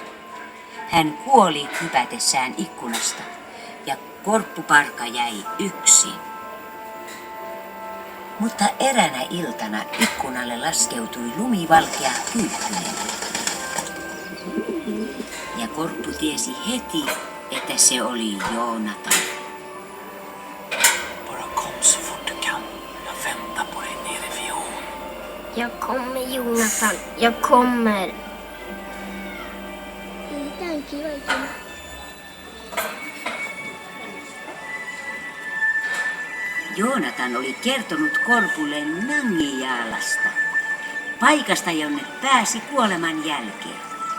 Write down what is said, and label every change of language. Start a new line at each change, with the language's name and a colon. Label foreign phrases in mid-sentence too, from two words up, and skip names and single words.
Finnish: Hän kuoli hypätessään ikkunasta ja Korppuparka jäi yksin. Mutta eräänä iltana ikkunalle laskeutui lumivalkea kyykkynen. Ja Korppu tiesi heti, että se oli Joonatan.
Swedish: Bara kom så fort du kan. Jag väntar på dig nere vid ån. Jag kommer Jonathan, jag kommer.
Finnish: Tämä on kiva ikinä. Joonatan oli kertonut Korpulle Nangijaalasta, paikasta jonne pääsi kuoleman jälkeen.